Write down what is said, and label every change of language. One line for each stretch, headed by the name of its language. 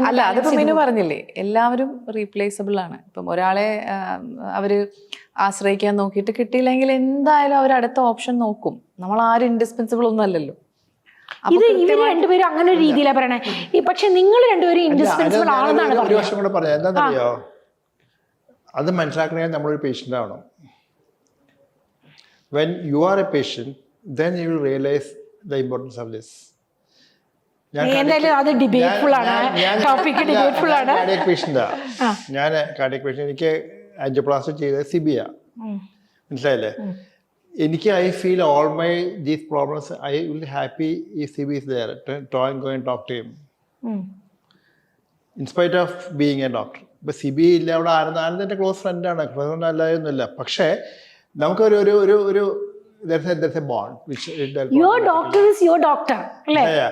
Malayalam: അല്ല, അതിപ്പോ മെനു പറഞ്ഞില്ലേ, എല്ലാവരും റീപ്ലേസബിൾ ആണ്. ഇപ്പം ഒരാളെ അവര് ആശ്രയിക്കാൻ നോക്കിയിട്ട് കിട്ടിയില്ലെങ്കിൽ എന്തായാലും അവർ അടുത്ത ഓപ്ഷൻ നോക്കും. നമ്മൾ ആരും ഇൻഡിസ്പെൻസിബിൾ ഒന്നും അല്ലല്ലോ. ഇവര് രണ്ടുപേരും അങ്ങനെ ഒരു രീതിയിലാണ് പറയണേ. പക്ഷെ നിങ്ങൾ രണ്ടുപേരും ഇൻഡിസ്പെൻസിബിൾ ആണെന്നാണ് പറഞ്ഞത്. എന്താണെന്നറിയോ, അത് മനസ്സിലാക്കണമെങ്കിൽ നമ്മളൊരു പേഷ്യൻ്റ് ആവണം.
English: When you are a patient, then you will realize the importance of this.
Malayalam: എന്തായാലും അത് ഡിബേറ്റ്ഫുൾ ആണ്, ടോപ്പിക് ഡിബേറ്റ്ഫുൾ ആണ്. ഞാൻ കാർഡിയക് പേഷ്യന്റ്, എനിക്ക് ആൻജിയോപ്ലാസ്റ്റി ചെയ്തത് സിബിയ, മനസ്സിലായില്ലേ?
English: എനിക്ക് I feel all my these problems, I will happy if Sibi is there to go and talk to him in spite of being a doctor.
Malayalam: ഇപ്പൊ സിബി ഇല്ല, അവിടെ ആനന്ദ് എൻ്റെ ക്ലോസ് ഫ്രണ്ടാണ്, അല്ലാതൊന്നുമില്ല. പക്ഷേ നമുക്കൊരു
English: there's a bond which your doctor is your doctor അല്ലേ?